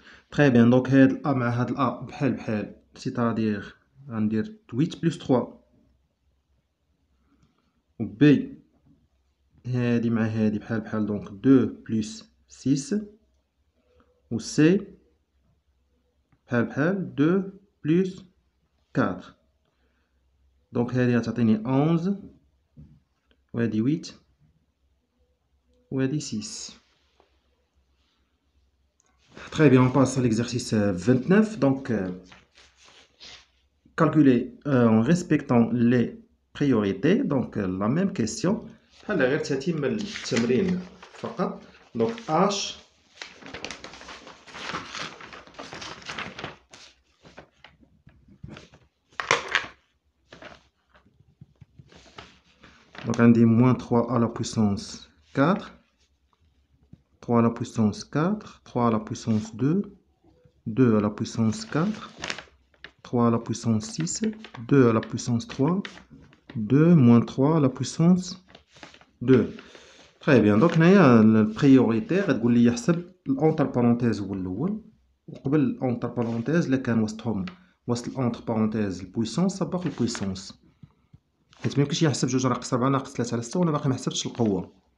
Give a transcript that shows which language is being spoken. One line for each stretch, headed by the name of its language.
French: Très bien.
Arabic: Donc هاد A مع هاد A بحال بحال.
French: C'est-à-dire
Arabic: غندير
French: 8 plus 3.
Arabic: و B هادي مع هادي بحال بحال دونك 2 plus 6. و C بحال بحال 2 plus 4. دونك هادي غتعطيني 11 وهادي 8 وهادي 6.
French: Très bien, on passe à l'exercice 29. Donc, calculer en respectant les priorités. Donc, la même question.
Arabic: هلا غير تتم التمرين فقط.
French: Donc, H donc on dit moins 3 à la puissance 4, 3 à la puissance 4, 3 à la puissance 2, 2 à la puissance 4, 3 à la puissance 6, 2 à la puissance 3, 2 moins 3 à la puissance 2. Très bien.
Arabic: Donc هنايا البريوريتي غتقول لي حسب الانتر بارونتيز هو الاول، وقبل الانتر بارونتيز الا كان وسطهم وسط الانتر بارونتيز البويسونس سبق البويسونس، حيت ميمكنش يحسب جوج ناقص 4 ناقص 3 على 6 وانا باقي محسبتش القوه.